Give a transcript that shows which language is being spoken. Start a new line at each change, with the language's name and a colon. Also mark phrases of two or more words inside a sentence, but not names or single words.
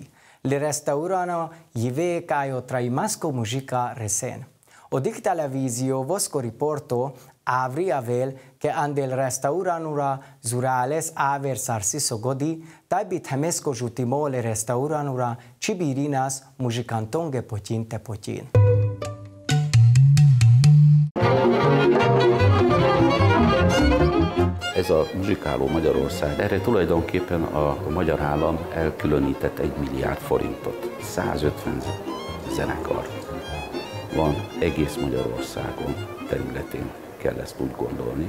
Romany: Le restaurano jive kajo traimasco muzika resen. Odik televizio vosko riporto avri avel che ande il restauranura zurales aver sarsiso godi tabit hemesko jutimo le restauranura cibirinas muzikantonge potin te potin.
Hungarian: Ez a muzsikáló Magyarország, erre tulajdonképpen a magyar állam elkülönített 1 milliárd forintot. 150 zenekar van egész Magyarországon területén, kell ezt úgy gondolni.